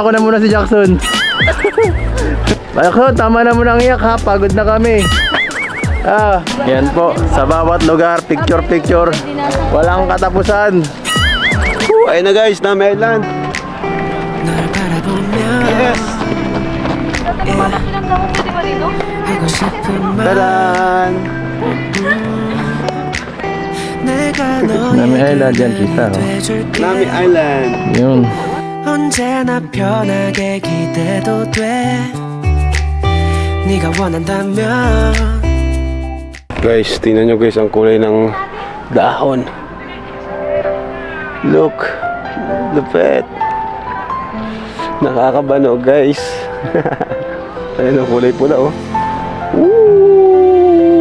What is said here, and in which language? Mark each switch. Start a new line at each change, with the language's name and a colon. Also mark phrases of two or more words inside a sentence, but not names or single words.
Filipino: Ako na muna si Jackson. Ako, tama na muna ang iyak ha. Pagod na kami. Yan po. Sa bawat lugar, picture. Walang katapusan. Ayun na guys, Nami Island.
Korean: 널 바라보며
English: Yes!
Korean: 하고 싶은 말 Tadan! 내가
Filipino: Nami Island yan, kita, oh.
Korean: 돼줄게
Filipino: Nami Island. Yun.
Korean: 언제나 편하게 기대도 돼 네가 원한다면
Filipino: Guys, tingnan nyo guys ang kulay ng dahon. Look, lupet. Nakakabano guys. Ayan ang kulay pula oh. Woo!